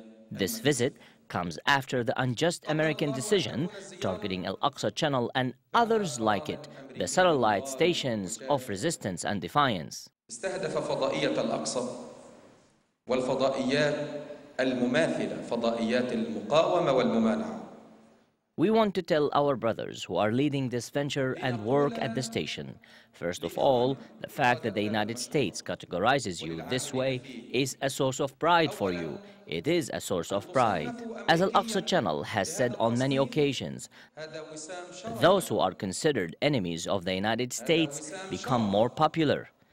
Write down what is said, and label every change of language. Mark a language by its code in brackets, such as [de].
[en] This visit comes after the unjust American decision targeting AlAksa channel and others like it, the satellite stations of resistance and defiance. [ar] استهدف فضائية الأقصى والفضائيات المماثلة فضائيات المقاومة والممانعة. [en] We want to tell our brothers who are leading this venture and work at the station, first of all, the fact that the United States categorizes you this way is a source of pride for you. It is a source of pride. As AlAksa channel has said on many occasions, those who are considered enemies of the United States become more popular.